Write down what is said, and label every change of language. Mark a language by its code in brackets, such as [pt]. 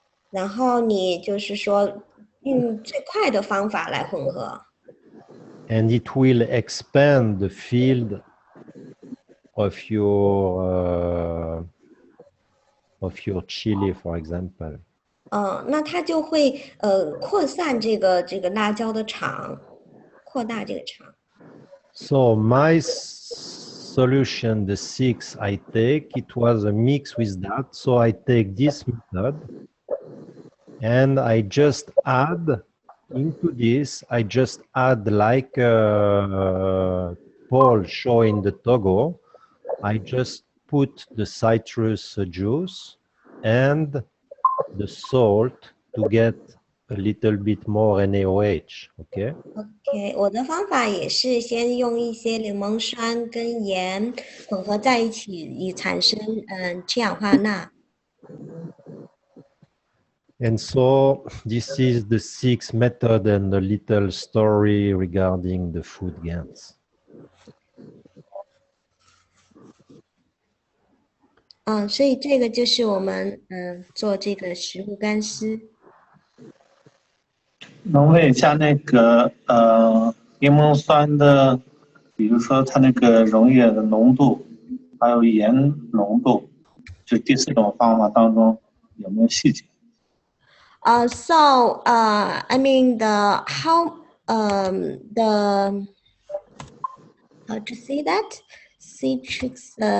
[zh] 然后你就是说用最快的方法来混合。 [en] And it will expand the field of your chili, for example. [zh] 那它就会扩散这个辣椒的场，扩大这个场。 [en] So my solution, the 6 I take, it was a mix with that. So I take this method and I just add into this, I just add like Paul showing the Togo, I just put the citrus juice and the salt to get a little bit more NaOH. Okay. [zh] OK，我的方法也是先用一些柠檬酸跟盐混合在一起，以产生氢氧化钠。 [en] And so this is the sixth method and the little story regarding the food GANs. [zh] 所以这个就是我们做这个食物干丝。能问一下那个柠檬酸的，比如说它那个溶液的浓度，还有盐浓度，就第四种方法当中有没有细节？ [en] So I mean the how to say that citrus